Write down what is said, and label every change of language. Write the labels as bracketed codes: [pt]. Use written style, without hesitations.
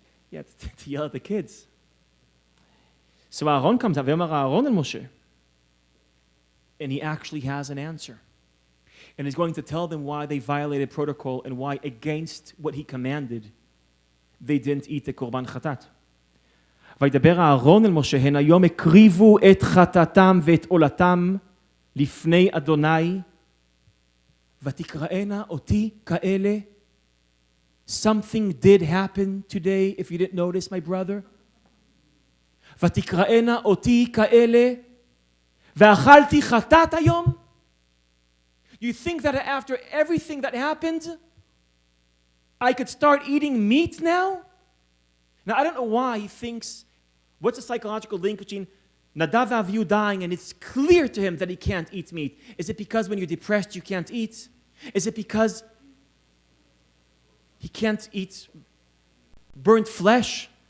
[en] You have to yell at the kids. So Aaron comes up, [he] V'amar Aaron el Moshe, [en] and he actually has an answer. And he's going to tell them why they violated protocol and why, against what he commanded, they didn't eat the korban chatat. [he] וידבר אהרון אל משה, הן היום הקריבו את חטאתם ואת עולתם לפני אדוני, ותקראנה אותי כאלה. [en] Something did happen today, if you didn't notice, my brother. [he] ותקראנה אותי כאלה, ואכלתי חטאת היום? [en] You think that after everything that happened, I could start eating meat now? Now, I don't know why he thinks, what's the psychological link between Nadav and Avihu dying and it's clear to him that he can't eat meat? Is it because when you're depressed you can't eat? Is it because he can't eat burnt flesh?